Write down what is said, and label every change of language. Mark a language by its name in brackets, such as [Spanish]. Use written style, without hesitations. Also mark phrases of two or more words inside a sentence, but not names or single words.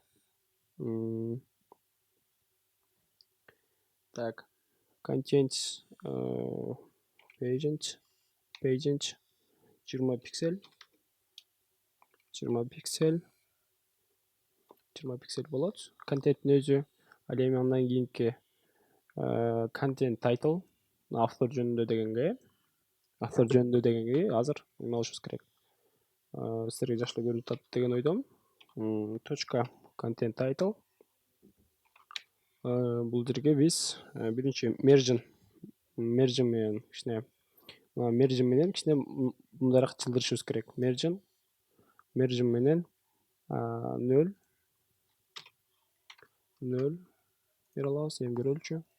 [Kyrgyz] Так, контент pagent 20 пиксель 20 пиксель болот. Контенттин өзү. Ал эми андан кийинки [English] content title [Kyrgyz] автор жөнүндө дегенге азыр эме алышыбыз керек. Силерге жакшылуу көрүнүп атат деген ойдомун. [English] Точка content title. [Kyrgyz] Бул жерге биз биринчи margin менен кичине мындайраак чылдырышыбыз керек. Margin менен 0 бере алабыз. Эми көрөлүчү.